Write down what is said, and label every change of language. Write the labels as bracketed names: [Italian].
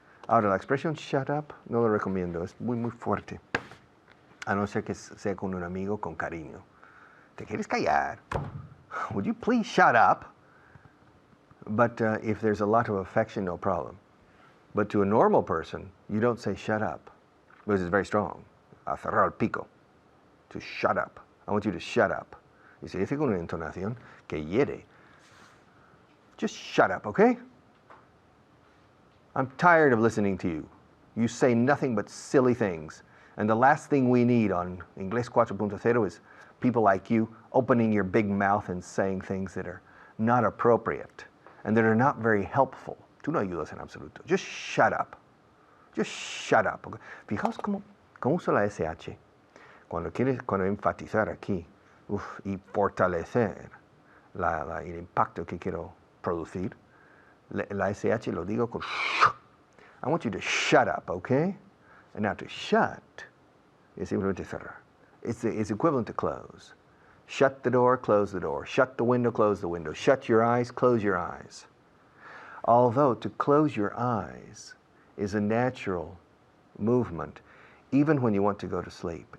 [Spanish] Ahora, la expresión shut up no lo recomiendo. Es muy, muy fuerte. A no ser que sea con un amigo con cariño. ¿Te quieres callar? [English] Would you please shut up? But if there's a lot of affection, no problem. But to a normal person, you don't say shut up. Because it's very strong. [Spanish] A cerrar el pico. [English] To shut up. I want you to shut up. [Spanish] Y se dice con una entonación que hiere. [English] Just shut up, okay? I'm tired of listening to you. You say nothing but silly things. And the last thing we need on Inglés 4.0 is people like you opening your big mouth and saying things that are not appropriate and that are not very helpful. [Spanish] Tú no ayudas en absoluto. [English] Just shut up. Just shut up. Okay? [Spanish] Fijaos cómo uso la SH. Cuando enfatizar aquí y fortalecer el impacto que quiero producir, la SH lo digo con [English] I want you to shut up, okay? And now to shut is [Spanish] simplemente cerrar. [English] It's equivalent to close. Shut the door, close the door. Shut the window, close the window. Shut your eyes, close your eyes. Although to close your eyes is a natural movement, even when you want to go to sleep.